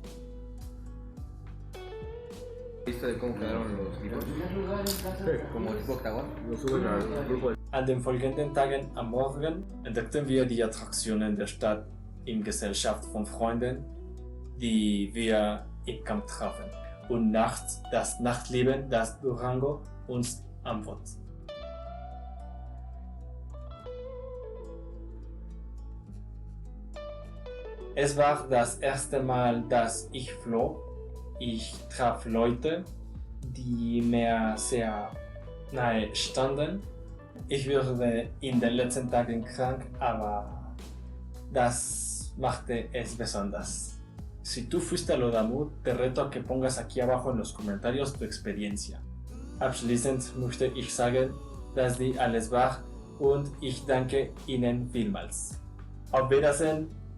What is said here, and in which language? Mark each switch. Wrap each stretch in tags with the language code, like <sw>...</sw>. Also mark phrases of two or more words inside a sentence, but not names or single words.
<es>¿Viste de cómo quedaron los libros? Como tipo octagón. Lo suben al grupo.</es> <de>An den folgenden Tagen am Morgen entdeckten wir die Attraktionen der Stadt in Gesellschaft von Freunden, die wir im Camp trafen. Und nachts das Nachtleben, das Durango uns anbot. Es war das erste Mal, dass ich flog. Ich traf Leute, die mir sehr nahe standen. Ich wurde in den letzten Tagen krank, aber das machte es besonders.</de> <es>Si tú fuiste al Odamut, te reto a que pongas aquí abajo en los comentarios tu experiencia.</es> <de>Abschließend möchte ich sagen, dass die alles war und ich danke Ihnen vielmals. Auf Wiedersehen!</de>